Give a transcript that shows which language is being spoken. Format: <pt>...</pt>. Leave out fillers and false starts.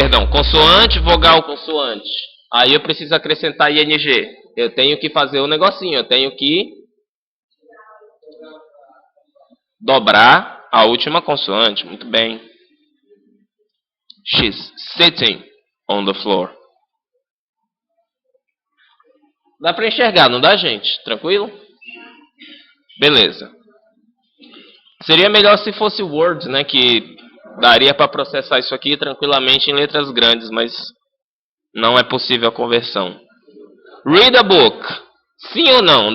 <pt>Consoante, vogal, consoante. Aí eu preciso acrescentar ing. Eu tenho que fazer um negocinho, eu tenho que dobrar a última consoante. Muito bem.</pt> <en>She's sitting on the floor.</en> <pt>Dá para enxergar, não dá, gente? Tranquilo? Beleza. Seria melhor se fosse Word, né? Que daria para processar isso aqui tranquilamente em letras grandes, mas não é possível a conversão.</pt> <en>Read a book.</en> <pt>Sim ou não?</pt>